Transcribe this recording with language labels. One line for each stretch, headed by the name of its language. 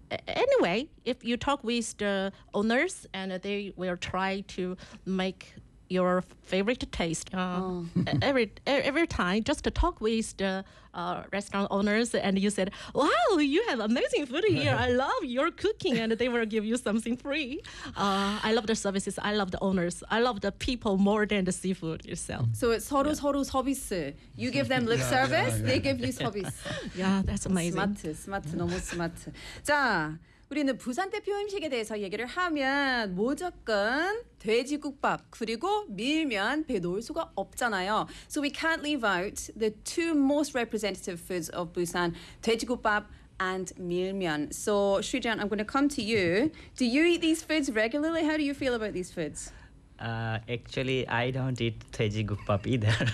English: Anyway, if you talk with the owners and they will try to make your favorite taste every time, just to talk with the restaurant owners and you said, wow, you have amazing food here. I love your cooking and they will give you something free. I love the services. I love the owners. I love the people more than the seafood itself. So it's horos, horos, hobbies. You give them lip service, they give you hobbies. Yeah, that's amazing. Smart,
Korean: 너무
English: smart.
Korean: 자, 우리는 부산 대표 음식에 대해서 얘기를 하면 무조건 돼지국밥 그리고 밀면 배 놓을 수가 없잖아요.
English: So we can't leave out the two most representative foods of Busan, 돼지국밥 and 밀면. So Shujian, I'm going to come to you. Do you eat these foods regularly? How do you feel about these foods? Actually, I don't eat Teji Gukbap either.